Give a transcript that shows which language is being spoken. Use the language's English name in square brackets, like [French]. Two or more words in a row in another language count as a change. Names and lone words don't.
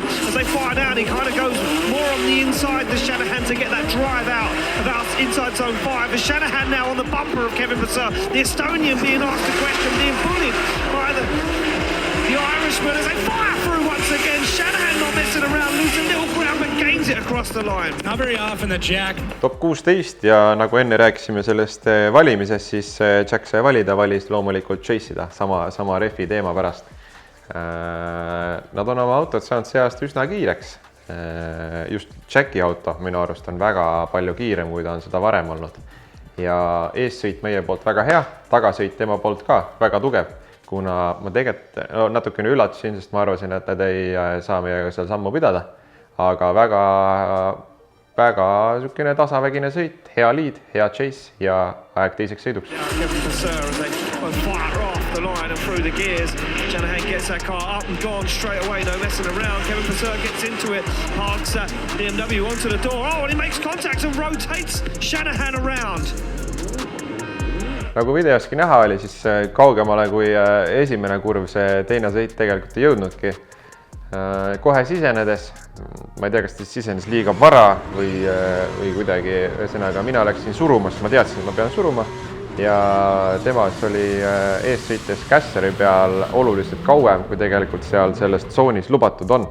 [English] As they fire down, he kind of goes more on the inside than Shanahan to get that drive out about inside zone 5. As Shanahan now on the bumper of Kevin Passeur. The Estonian being asked a question, being bullied by the Irishman as they fire through once again. Shanahan not messing around, losing little ground but gains it across the line. Not very often that Jack. [Estonian] Top 16 ja nagu enne rääkisime sellest valimisest, siis Jack sai valida, valis loomulikult chase'ida sama refi teema pärast. Nad on oma autot saanud see aasta üsna kiireks. Just Jacki auto minu arust on väga palju kiirem, kui ta on seda varem olnud. Ja eessõit meie poolt väga hea, tagasõit tema poolt ka väga tugev. Kuna ma tegelikult natukene üllatusin, sest ma arvasin, et nad ei saa meiega seal sammu pidada. Aga väga sükene tasavägine sõit, hea lead, hea chase ja aeg teiseks sõiduks. [English] Kevin Passeur as they fire off the line and through the gears. Shanahan gets that car up and gone straight away, no messing around. Kevin Passeur gets into it, parks BMW onto the door. Oh, and he makes contact and rotates Shanahan around. [Estonian] Nagu videoski näha oli, siis kaugemale kui esimene kurv see teine sõit tegelikult ei jõudnudki. Kohe sisenedes, ma ei tea, kas ta sisenes liiga vara või kuidagi, ühesõnaga mina läksin suruma, sest ma teadsin, et ma pean suruma ja temas oli eessõites Casseri peal oluliselt kauem, kui tegelikult seal selles tsoonis lubatud on.